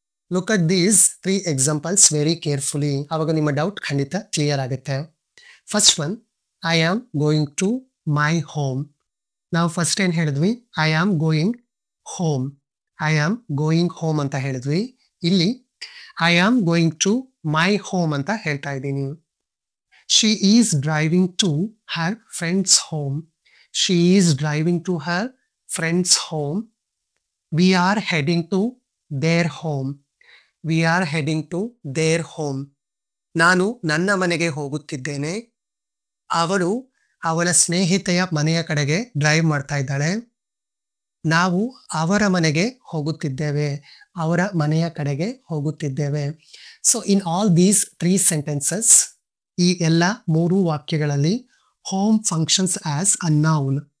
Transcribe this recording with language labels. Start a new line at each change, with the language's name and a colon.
English: Look at these 3 examples very carefully.
Kannada: ಅವಾಗ ನಿಮ್ಮ doubt ಖಂಡಿತ ಕ್ಲಿಯರ್ ಆಗುತ್ತೆ.
English: First one, I am going to my home.
Kannada: ನಾವು first ಏನ್ ಹೇಳಿದ್ವಿ,
English: I am going home, I am going home
Kannada: ಅಂತ ಹೇಳಿದ್ವಿ.
English: ಇಲ್ಲಿ I am going to my home
Kannada: ಅಂತ ಹೇಳ್ತಾ ಇದ್ದೀನಿ.
English: She is driving to her friend's home. She is driving to her friend's home. We are heading to their home. We are heading to their home.
Kannada: ನಾನು ನನ್ನ ಮನೆಗೆ ಹೋಗುತ್ತಿದ್ದೇನೆ, ಅವಳು ಅವಳ ಸ್ನೇಹಿತೆಯ ಮನೆಯ ಕಡೆಗೆ ಡ್ರೈವ್ ಮಾಡ್ತಾ ಇದ್ದಾಳೆ. ನಾವು ಅವರ ಮನೆಗೆ ಹೋಗುತ್ತಿದ್ದೇವೆ, ಅವರ ಮನೆಯ ಕಡೆಗೆ ಹೋಗುತ್ತಿದ್ದೇವೆ.
English: so in all these 3 sentences,
Kannada: ಈ ಎಲ್ಲ 3 ವಾಕ್ಯಗಳಲ್ಲಿ
English: Home functions as a noun.